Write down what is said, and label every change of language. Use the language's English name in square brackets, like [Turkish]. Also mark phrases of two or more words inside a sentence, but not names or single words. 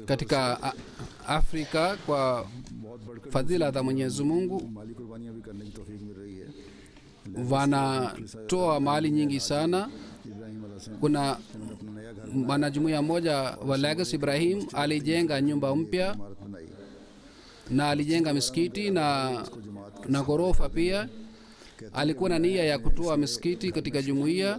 [Swahili] katika Afrika kwa fadhila za Mwenyezi Mungu [Urdu] مالی قربانیاں بھی کرنے کی توفیق مل رہی ہے. [Swahili] wanatoa mali nyingi sana. Kuna mwanajumuiya mmoja wa Lagos Ibrahim alijenga nyumba mpya na alijenga misikiti na ghorofa pia. Alikuwa na nia ya kutoa misikiti katika jumuiya.